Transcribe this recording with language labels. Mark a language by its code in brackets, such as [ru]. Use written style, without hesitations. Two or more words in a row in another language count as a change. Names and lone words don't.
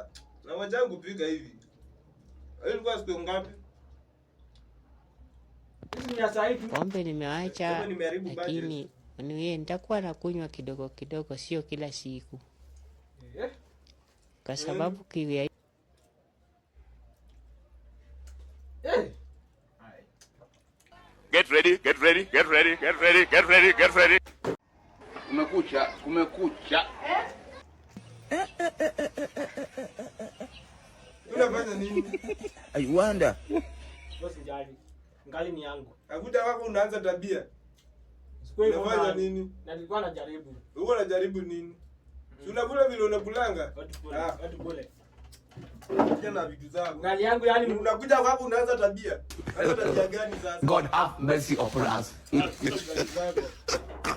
[sw] Na wachangu pika hivi. Ilikuwa siku ngapi? Pombe nimeacha, lakini nitakuwa nakunywa kidogo kidogo, sio kila siku, kwa sababu kiwi. [en] Get ready, get ready, get ready, get ready, get ready, get ready. [sw] Kumekucha. Unafanya nini? [en] I wonder. [sw] Usijali. Ngali ni yangu. Akuta wako unaanza tabia. Unafanya nini? Na nilikuwa najaribu. Wewe unajaribu nini? Si unakula vile unakulanga? Watu kule. Tena vitu zako. Ngali yangu yani unakuja kwako unaanza tabia. Hata tabia gani sasa? [en] God have mercy upon us.